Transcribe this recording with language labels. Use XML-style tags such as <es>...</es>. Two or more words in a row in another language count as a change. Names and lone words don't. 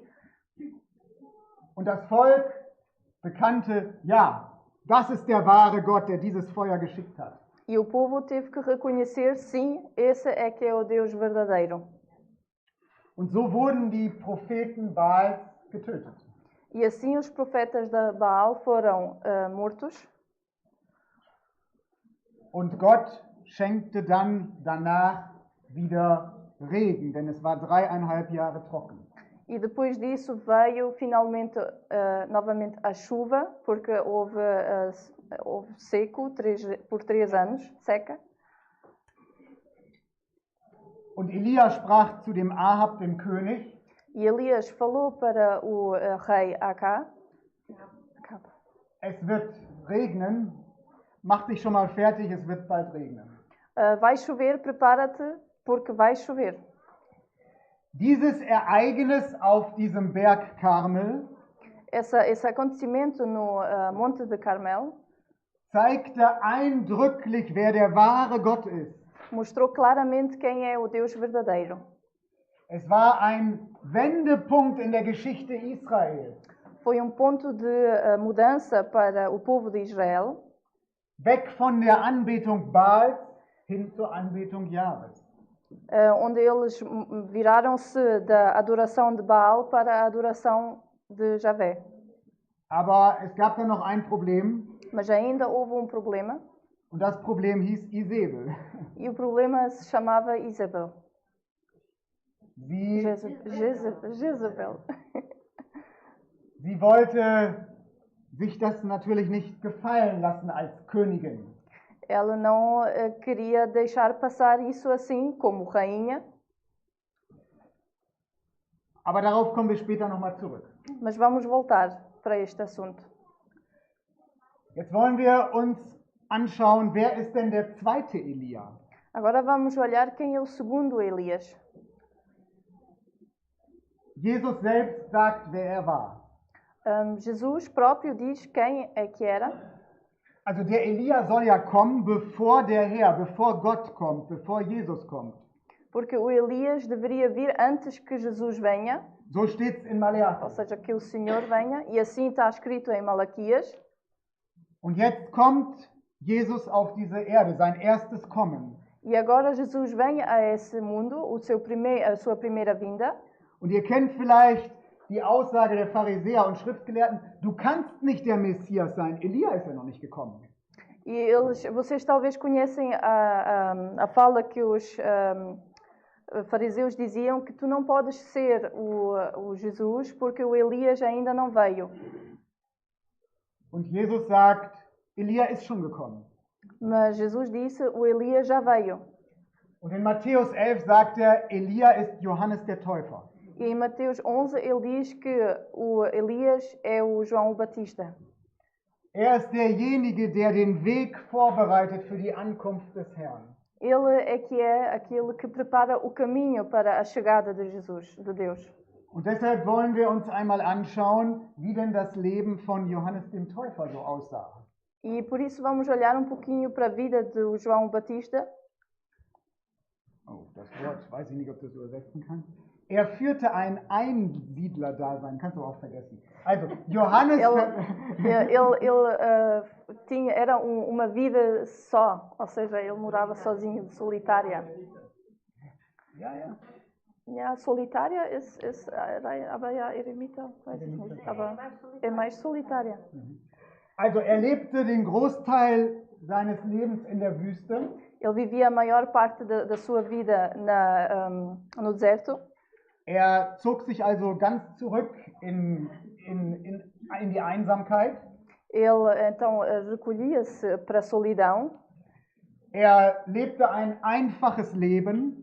<de>Und das Volk bekannte, ja, das ist der wahre Gott, der dieses Feuer geschickt hat.</de> <pt>E o povo teve que reconhecer, sim, esse é que é o Deus verdadeiro.</pt> <de>Und so wurden die Propheten Baals getötet.</de> <pt>E assim os profetas de Baal foram mortos.</pt> <de>Und Gott schenkte dann danach wieder Regen, denn es war 3,5 Jahre trocken.</de> <pt>E depois disso veio finalmente novamente a chuva, porque houve seco por 3 anos, seca.</pt> <de>Und Elia sprach zu dem Ahab, dem König,</de> <pt>E Elias falou para o rei Acab.</pt> <de>es wird regnen, mach dich schon mal fertig, es wird bald regnen.</de> <pt>Vai chover, prepara-te, porque vai chover.</pt> <de>Dieses Ereignis auf diesem Berg Karmel</de> <pt>Esse acontecimento no Monte de Carmel</pt> <de>zeigte eindrücklich, wer der wahre Gott ist.</de> <pt>mostrou claramente quem é o Deus verdadeiro.</pt> <de>Es war ein Wendepunkt in der Geschichte Israels.</de> <pt>Foi ponto de mudança para o povo de Israel,</pt> <de>Weg von der Anbetung Baals hin zur Anbetung Jahwes.</de> <pt>Onde eles viraram-se da adoração de Baal para a adoração de Javé.</pt> <de>Aber es gab dann noch ein Problem,</de> <pt>Mas ainda houve problema,</pt> <de>und das Problem hieß Isabel.</de> <pt>e o problema se chamava Isabel.</pt> <de>Sie</de> <pt>Jezebel.</pt> <de>Sie wollte sich das natürlich nicht gefallen lassen als Königin.</de> <pt>Ela não queria deixar passar isso assim, como rainha.</pt> <de>Aber darauf kommen wir später nochmal zurück.</de> <pt>Mas vamos voltar para este assunto.</pt> <de>Jetzt wollen wir uns anschauen, wer ist denn der zweite Elia?</de> <pt>Agora vamos olhar quem é o segundo Elias.</pt> <de>Jesus selbst sagt, wer er war.</de> <pt>Jesus próprio diz quem é que era.</pt> <de>Also der Elia soll ja kommen, bevor der Herr, bevor Gott kommt, bevor Jesus kommt.</de> <pt>Porque o Elias deveria vir antes que Jesus venha,</pt> <de>So steht es in</de> <pt>ou</pt> <de>Maleachi.</de> <pt>seja, que o Senhor venha, e assim está escrito em Malaquias.</pt> <de>Und jetzt kommt Jesus auf diese Erde, sein erstes Kommen.</de> <pt>E agora Jesus vem a esse mundo, a sua primeira vinda.</pt> <de>Und ihr kennt vielleicht die Aussage der Pharisäer und Schriftgelehrten, du kannst nicht der Messias sein, Elia ist ja noch nicht gekommen.</de> <pt>E vocês talvez conhecem a fala que os fariseus diziam que tu não podes ser o Jesus porque o Elias ainda não veio.</pt> <de>Und Jesus sagt, Elia ist schon gekommen.</de> <pt>Mas Jesus disse, o Elias já veio.</pt> <de>Und in Matthäus 11 sagt er, Elia ist Johannes der Täufer.</de> <pt>E em Mateus 11 ele diz que o Elias é o João o Batista.</pt> <de>Er ist derjenige, der den Weg vorbereitet für die Ankunft des Herrn.</de> <pt>Ele é que é aquele que prepara o caminho para a chegada de Jesus, de Deus.</pt> <de>Und deshalb wollen wir uns einmal anschauen, wie denn das Leben von Johannes dem Täufer so aussah.</de> <pt>E por isso vamos olhar um pouquinho para a vida de João Batista.</pt> <de>Oh, das Wort, weiß ich nicht, ob du das übersetzen kannst. Er führte ein Einsiedlerdasein, kannst du auch vergessen. Also, Johannes...</de> <pt>Era uma vida só, ou seja, ele morava sozinho, solitária.</pt> <de>Ja, ja. Ja, solitária aber ja, eremita, weiß ich nicht, aber</de> <pt>é mais solitária.</pt> <de>Also, er lebte den Großteil seines Lebens in der Wüste.</de> <pt>Ele vivia a maior parte da sua vida no deserto.</pt> <de>Er zog sich also ganz zurück in die Einsamkeit.</de> <pt>Ele então recolhia-se para a solidão.</pt> <de>Er lebte ein einfaches Leben.</de>